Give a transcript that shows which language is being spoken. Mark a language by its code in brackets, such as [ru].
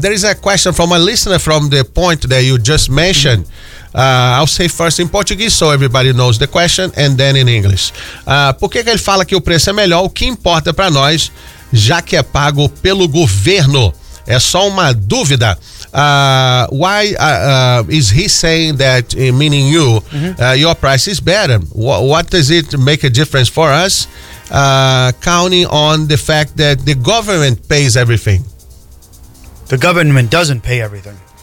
[en] There is a question from a listener from the point that you just mentioned. I'll say first in Portuguese so everybody knows the question, and then in English. [pt] Por que que ele fala que o preço é melhor? O que importa para nós, já que é pago pelo governo? É só uma dúvida. [en] Why is he saying that, meaning you, your price is better? What does it make a difference for us, counting on the fact that the government pays everything? The government doesn't pay everything.